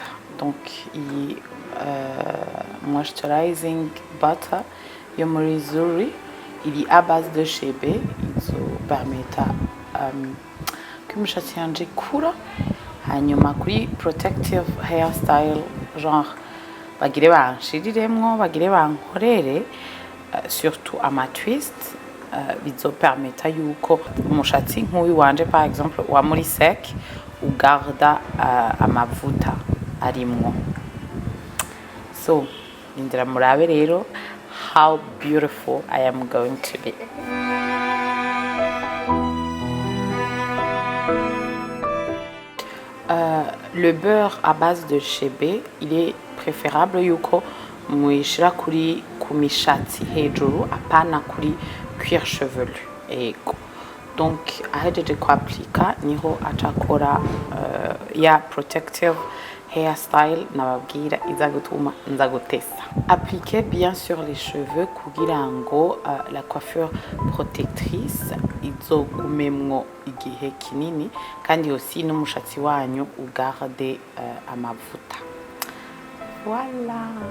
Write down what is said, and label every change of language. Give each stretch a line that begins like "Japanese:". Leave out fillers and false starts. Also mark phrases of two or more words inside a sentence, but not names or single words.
Rundi: Donc iyi
English: moisturizing butter
Rundi: yo muri Zuri iri
French: à base de
Rundi: chebe, izo permeta ko imishatsi yanje ikura. Hanyuma kuri
English: protective hairstyle,
Rundi: genre bagire banshiriremwo, bagire bankorere, surtout ama twist, bizo permeta yuko umushatsi nk'uyu wanje
French: par exemple
Rundi: wa muri sec ugarda amavuta arimwo.
English: So
Rundi: indira murabe rero
English: how beautiful I am going to be.
French: Le beurre à base de chebe, il est préférable
Rundi: yuko muishira kuri kumishatsi hejuru apana kuri
French: cuir chevelu. Ego.
Rundi: Donc ahejeje ko applica niho acakora ya
English: protective hairstyle
Rundi: nababwira iza gutuma nza gutesa.
French: Appliquez bien sur les cheveux
Rundi: kugira ngo
French: la coiffure protectrice
Rundi: izogumemwo igihe kinini, kandi aussi n'umushatsi wanyu ugarde amavuta.
French: Voilà.